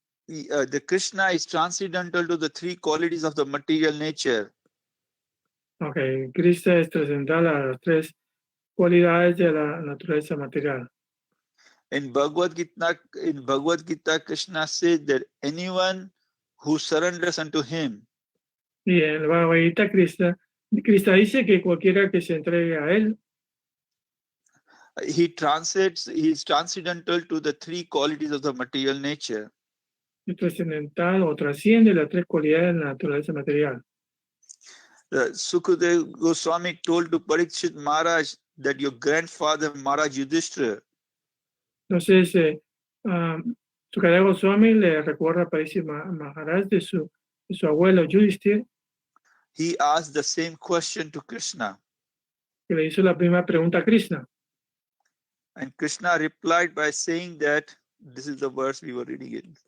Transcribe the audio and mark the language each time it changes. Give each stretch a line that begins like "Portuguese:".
English: The Krishna is transcendental to the three qualities of the material nature.
Spanish: Okay, Krishna es trascendental a las tres cualidades de la naturaleza material.
English: In Bhagavad Gita, Krishna says that anyone who surrenders unto him,
Spanish: y en el Bhagavad Gita, Krishna dice que cualquiera que se entregue a él,
English: he is transcendental to the three qualities of the material nature.
Spanish: Es trascendental o trasciende las tres cualidades de la naturaleza material.
English: Sukadeva Goswami told to Parikshit Maharaj that your grandfather Maharaj Yudhishthira,
Spanish: entonces, Sukadeva Goswami le recuerda a Parikshit Maharaj de su abuelo Yudhishthira,
English: he asked the same question to Krishna.
Spanish: Que le hizo la primera pregunta a Krishna.
English: And Krishna replied by saying that, this is the verse we were reading it.